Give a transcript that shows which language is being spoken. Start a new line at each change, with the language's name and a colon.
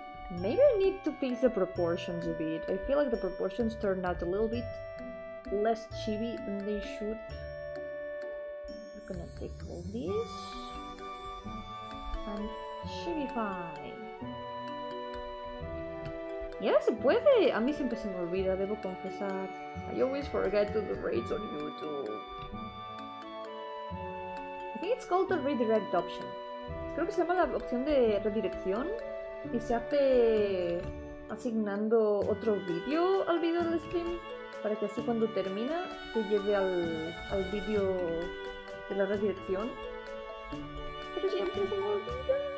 English: Maybe I need to fix the proportions a bit. I feel like the proportions turned out a little bit less chibi than they should. We're gonna take all this and should be fine.
Spanish: Ya se puede. A mí siempre se me olvida, debo confesar.
English: I always forget to do rates on YouTube. I think it's called the redirect option.
Spanish: Creo que se llama la opción de redirección y se hace asignando otro vídeo al vídeo del stream para que así cuando termina te lleve al vídeo de la redirección. Pero siempre se me olvida.